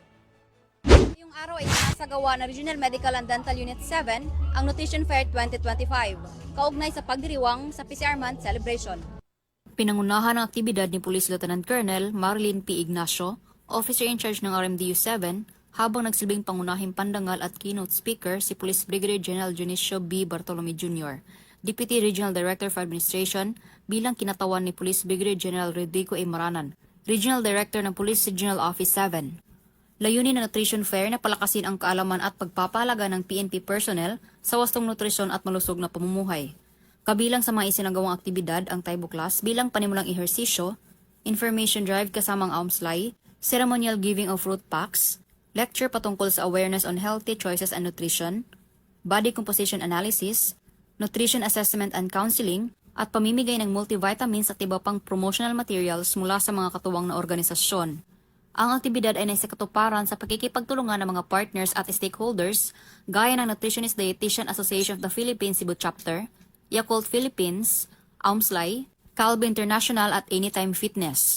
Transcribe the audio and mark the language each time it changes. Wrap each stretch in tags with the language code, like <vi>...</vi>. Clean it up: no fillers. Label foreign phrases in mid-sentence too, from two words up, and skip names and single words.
<tl>Ngayong araw ay sinasagawa ng Regional Medical and Dental Unit 7 ang Nutrition Fair 2025, kaugnay sa pagdiriwang sa PCR Month celebration. Pinangunahan ang aktibidad ni Police Lieutenant Colonel Marilyn P. Ignacio,</tl> <en>Officer in Charge</en> <tl>ng RMDU 7, habang nagsilbing pangunahing pandangal at</tl> <en>keynote speaker</en> <tl>si Police Brigadier General Dionisio B. Bartolome Jr., Deputy Regional Director for Administration, bilang kinatawan ni Police Brigadier General Rodrigo A. Maranan, Regional Director ng Police Regional Office 7. Layunin ng Nutrition Fair na palakasin ang kaalaman at pagpapalaga ng PNP personnel sa wastong nutrisyon at malusog na pamumuhay. Kabilang sa mga isinagawang aktibidad ang Taibo Class bilang panimulang ehersisyo,</tl> <en>information drive</en> <tl>kasamang AUMSLAI,</tl> <en>ceremonial giving of fruit packs, lecture</en> <tl>patungkol sa</tl> <en>awareness on healthy choices and nutrition, body composition analysis, nutrition assessment and counseling,</en> <tl>at pamimigay ng multivitamins at iba pang</tl> <en>promotional materials</en> <tl>mula sa mga katuwang na organisasyon. Ang aktibidad ay naisakatuparan sa pagkikipagtulungan ng mga partners at stakeholders gaya ng Nutritionist Dietitian Association of the Philippines Cebu Chapter, Yakult Philippines, AUMSLAI, Calbe International at Anytime Fitness.</tl>